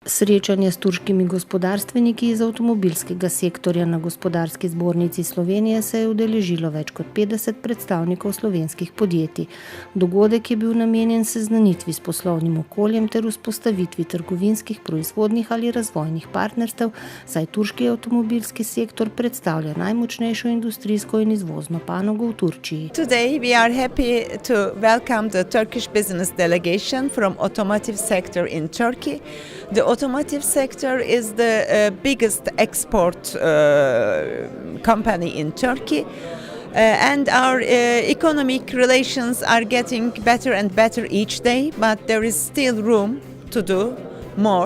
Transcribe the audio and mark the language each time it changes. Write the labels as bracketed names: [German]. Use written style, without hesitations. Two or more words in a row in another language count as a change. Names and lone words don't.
[Slovenian] Srečanje s turškimi gospodarstveniki iz avtomobilskega sektorja na Gospodarski zbornici Slovenije se je udeležilo več kot 50 predstavnikov slovenskih podjetij. Dogodek je bil namenjen seznanitvi s poslovnim okoljem ter vzpostavitvi trgovinskih, proizvodnih ali razvojnih partnerstev, saj turški avtomobilski sektor predstavlja najmočnejšo industrijsko in izvozno panogo v Turčiji. [English] Today we are happy to welcome the Turkish business delegation from automotive sector in Turkey. The automotive sector is the biggest export company in Turkey, and our economic relations are getting better and better each day, but there is still room to do more.